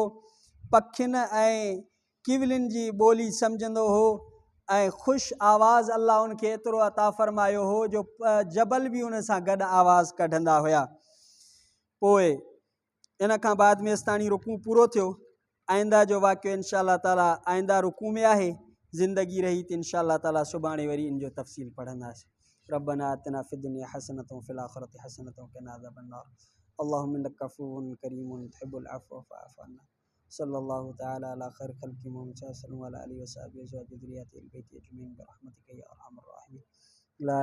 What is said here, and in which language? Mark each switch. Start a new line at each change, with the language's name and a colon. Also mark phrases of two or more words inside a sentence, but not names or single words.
Sindhi: पखियुनि ऐं किवलिन जी ॿोली सम्झंदो हो ऐं ख़ुशि आवाज़ अल्लाह उनखे एतिरो अता फ़रमायो हो जो जबल बि उन सां गॾु आवाज़ कढंदा हुया। पोइ इन खां बाद में अस्ताणी रुकू पूरो थियो। आइंदा जो वाक़ियो
Arabic: إن شاء الله تعالى
Sindhi: आइंदा रुकू में आहे। ज़िंदगी रही त
Arabic: إن شاء الله تعالى
Sindhi: सुभाणे वरी इन जो तफ़सील पढ़ंदासीं।
Arabic: ربنا آتنا في الدنيا حسنة وفي الآخرة حسنة وقنا عذاب النار. اللهم إنك عفو كريم تحب العفو فاعف عنا. صلى الله تعالى على خير خلق محمد صلى الله وعلى آله وصحبه وذريته البيت أجمعين برحمتك يا أرحم الراحمين.